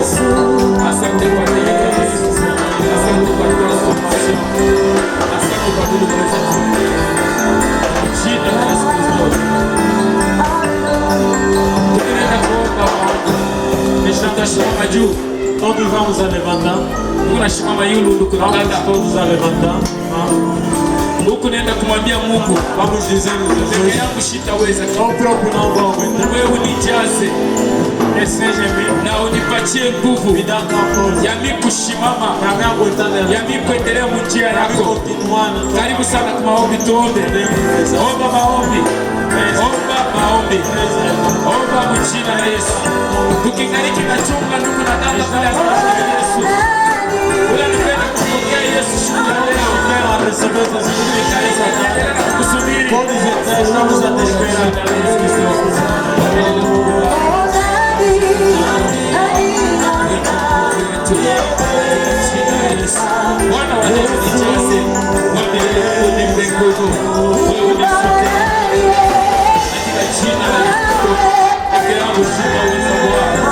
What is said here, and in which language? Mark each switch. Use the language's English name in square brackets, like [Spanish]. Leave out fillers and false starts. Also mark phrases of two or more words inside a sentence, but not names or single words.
[Swahili] Asante kwa neno lako. Asante kwa transformation. Asante kwa vile unaweza kufanya. Jina la Yesu Kristo. Tunaenda kuomba Mungu. Tutasimama juu. [Portuguese] todos vamos a levantar. [Swahili] Tunasimama yulu ndugu na [Portuguese] Vamos [Swahili] dada. [Portuguese] todos a levantar. [Swahili] Huku naenda kumwambia Mungu, [Portuguese] Vamos dizendo, [Swahili] peke Jesus, yangu sitaweza. [Portuguese] eu próprio não vou aguentar. [Swahili] Wewe unijaze [Portuguese] Que seja em mim, [Swahili] na unipatie nguvu [Portuguese] me dá tua força. [Swahili] ya mimi kusimama, [Portuguese] Para me aguentar dela. [Swahili] ya mimi kuendelea njia [Portuguese] Para me [Swahili] yako. [Portuguese] continuar na tua [Swahili] Karibu sana kwa maombi, tuombe. Omba maombi, omba maombi, omba mjina la Yesu. Tukingaliki na chunga ndugu na dada mbele ya Yesu. Ule anapenda kupokea Yesu siku ya leo. [Portuguese] Quero receber Jesus [Swahili] Kanisa tunaendelea na kukusubiri. [Portuguese] Todos estamos a te esperar. [Swahili] Bwana wa Yesu nijaze, mwambie Mungu nipe nguvu, wewe unifuke. Katika jina la Yesu, peke yangu sitaweza Bwana.